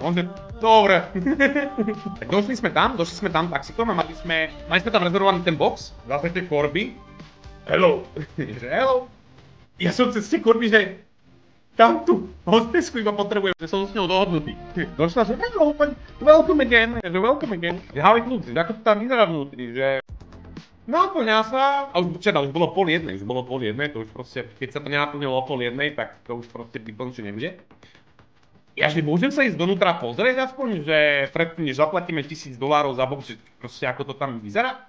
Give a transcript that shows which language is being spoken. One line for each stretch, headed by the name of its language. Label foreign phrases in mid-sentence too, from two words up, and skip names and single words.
Slovak: On že, dobre. Tak došli sme tam taxikom a mali sme tam rezervovaný ten box, zase tie korby. Hello. Že hello. Ja som cez tie korby, že tam tú hostesku iba potrebujem, že som s ňou dohodnutý. Došla, že
English: hello, welcome again,
Slovak: že
English: how it looks,
Slovak: že ako to tam vyzerá vnútri, že naplňa sa, a už bolo 12:30, to už proste, keď sa to nenaplnilo o 12:30, tak to už proste vyplnčie nebude. Ja že môžem sa ísť donútra pozrieť aspoň, že predtým, než zaplatíme $1000 za box, že proste ako to tam vyzerá?